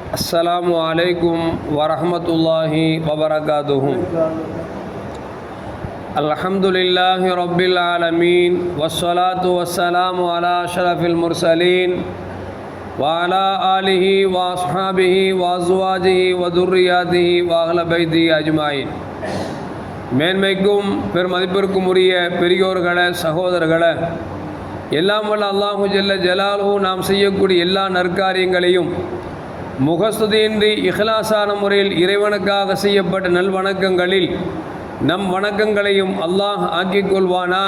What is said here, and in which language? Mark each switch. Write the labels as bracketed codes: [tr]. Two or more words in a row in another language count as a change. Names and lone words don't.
[ar] السلام عليكم ورحمة الله وبركاته. الحمد لله رب العالمين والصلاة والسلام على أشرف المرسلين وعلى آله وأصحابه وأزواجه وذرياته وأهل بيته أجمعين. [ta] மேன்மைக்கும் பெருமதிப்பிற்கும் உரிய பெரியோர்களே, சகோதரர்களே, எல்லாம் வல்ல அல்லாஹு [ar] جل جلاله [ta] நாம் செய்யக்கூடிய எல்லா நற்காரியங்களையும் முகஸ்துதியின்றி இஹ்லாஸான முறையில் இறைவனுக்காக செய்யப்பட்ட நல்வணக்கங்களில் நம் வணக்கங்களையும் அல்லாஹ் ஆக்கிக் கொள்வானாக.